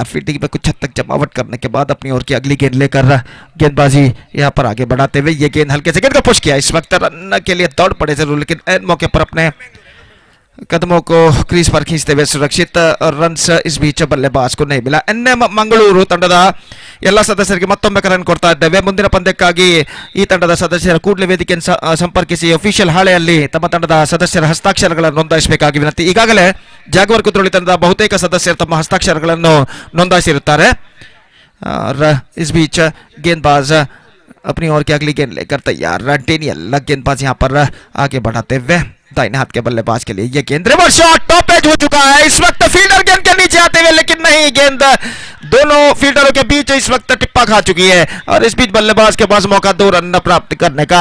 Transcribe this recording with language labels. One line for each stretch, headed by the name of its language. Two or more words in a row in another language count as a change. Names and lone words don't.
Hindi: फील्डिंग में कुछ हद तक जमावट करने के बाद अपनी ओर की अगली गेंद लेकर गेंदबाजी यहां पर आगे बढ़ाते हुए ये गेंद हल्के से गेंद को पुश किया इस वक्त रन के लिए दौड़ पड़े जरूर, लेकिन एन मौके पर अपने कदमों को क्रीज पर खींचते हुए सुरक्षित रन इस बीच बल्लेबाज को नहीं मिला।
Kannada: ಮಂಗಳೂರು ತಂಡದ ಎಲ್ಲ ಸದಸ್ಯರಿಗೆ ಮತ್ತೊಮ್ಮೆ ಕರೆ ಕೊಡ್ತಾ ಇದ್ದೇವೆ। ಮುಂದಿನ ಪಂದ್ಯಕ್ಕಾಗಿ ಈ ತಂಡದ ಸದಸ್ಯರ ಕೂಡಲೇ ವೇದಿಕೆಯನ್ನು ಸಂಪರ್ಕಿಸಿ ಅಫಿಷಿಯಲ್ ಹಾಳೆಯಲ್ಲಿ ತಮ್ಮ ತಂಡದ ಸದಸ್ಯರ ಹಸ್ತಾಕ್ಷರಗಳನ್ನು ನೋಂದಾಯಿಸಬೇಕಾಗಿ ವಿನಂತಿ। ಈಗಾಗಲೇ ಜಾಗ್ವಾರ್ ಕುದ್ರೋಳಿ ತಂಡದ ಬಹುತೇಕ ಸದಸ್ಯರು ತಮ್ಮ ಹಸ್ತಾಕ್ಷರಗಳನ್ನು ನೋಂದಾಯಿಸಿರುತ್ತಾರೆ।
Hindi: इस बीच गेंदबाज अपनी ओर की अगली गेंद लेकर तैयार। डेनियल गेंदबाज यहां पर आगे बढ़ाते हुए दाहिने हाथ के बल्लेबाज के लिए ये गेंद रिवर्स शॉट टॉप एज हो चुका है इस वक्त फील्डर गेंद के नीचे आते हुए, लेकिन नहीं, गेंद दोनों फील्डरों के बीच इस वक्त टिप्पा खा चुकी है और इस बीच बल्लेबाज के पास मौका 2 रन प्राप्त करने का।